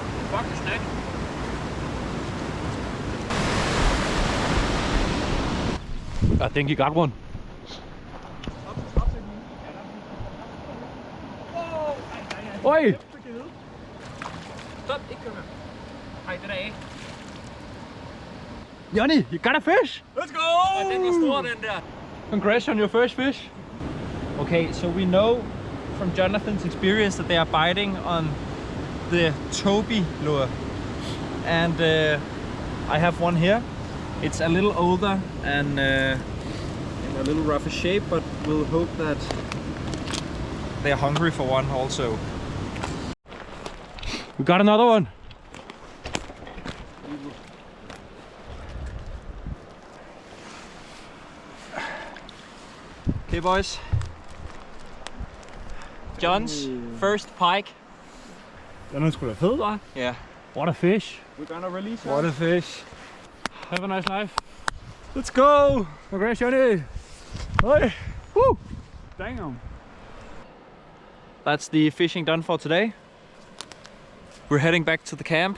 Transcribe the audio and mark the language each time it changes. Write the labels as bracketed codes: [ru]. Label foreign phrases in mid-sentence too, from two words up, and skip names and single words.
[en] fucking snack. I think you got one. Oi! [da] Stop, ikke kør med. Ej, den er af. [en] Johnny, you got a fish? Let's go! [da] Den var stor, den der. [en] Congrats on your first fish. Okay, so we know from Jonathan's experience that they are biting on the Toby lure. And I have one here. It's a little older and in a little rougher shape, but we'll hope that they're hungry for one also. We got another one. Okay, boys. John's first pike. [da] Den er sgu da fed, hva'? [en] Yeah. What a fish. We're gonna release her. What a fish. Have a nice life. Let's go! Congrats, Johnny. Hey. Woo. Damn. That's the fishing done for today. We're heading back to the camp.